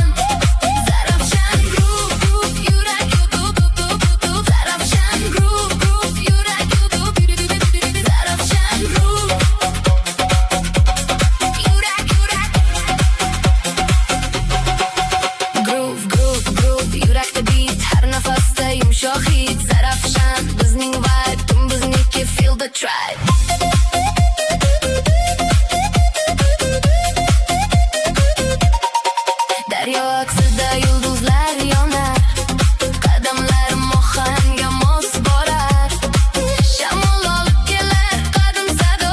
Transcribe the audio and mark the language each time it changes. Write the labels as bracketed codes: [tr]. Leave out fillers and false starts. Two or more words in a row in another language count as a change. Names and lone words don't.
[en] Zarafshan groove yurak Zarafshan groove yurak Zarafshan groove Groove yurakda beat. [uz] Har nafasda yumshoq hid. Zarafshan bizning vibe, tun bizniki, [en] feel the tribe. [uz] Daryo aksida yulduzlar yonar. Qadamlarim ohangga mos borar. Shamol olib kelar qadim sado.